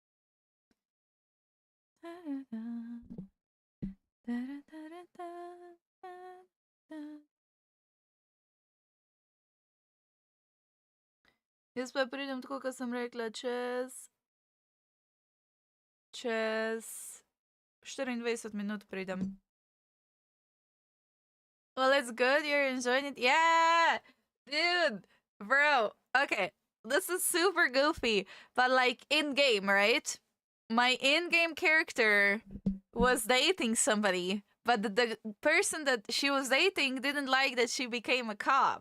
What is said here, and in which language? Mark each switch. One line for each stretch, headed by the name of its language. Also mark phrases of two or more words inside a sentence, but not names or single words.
Slovenian: Jaz pa pridem tako, kot sem rekla, čez 24 minut pridem.
English: Well, it's good you're enjoying it. Yeah! Dude! Bro! Okay, this is super goofy, but like in-game, right? My in-game character was dating somebody, but the person that she was dating didn't like that she became a cop.